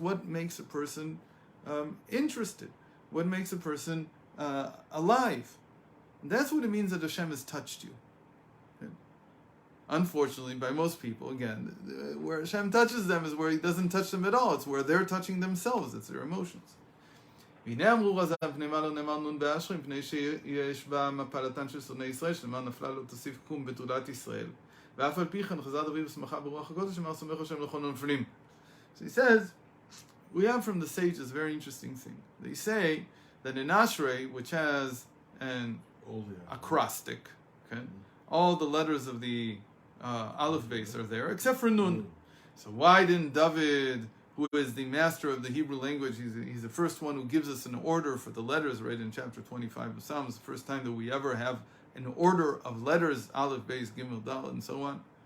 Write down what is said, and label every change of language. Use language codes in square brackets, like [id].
[en] What makes a person interested? What makes a person alive? And that's what it means that Hashem has touched you. Okay? Unfortunately, by most people, again, where Hashem touches them is where He doesn't touch them at all. It's where they're touching themselves. It's their emotions. [he] והנה אמרו רז"ל פני מה לא נאמר נון באשרי מפני שיש בה מפלתן של שונאי ישראל שנאמר נפלה לא תוסיף קום בתולת ישראל ואף על פי כן חזר דוד ושמחה ברוח הקודש אמר סומך השם לכל הנופלים. [en] So he says, we have from the sages a very interesting thing. They say that in Ashrei, which has an acrostic, okay, all the letters of the Aleph base are there except for Nun. So why didn't David, who is the master of the Hebrew language, he's the first one who gives us an order for the letters, right in chapter 25 of Psalms, the first time that we ever have an order of letters, Aleph, Beis, Gimel, Dal, and so on.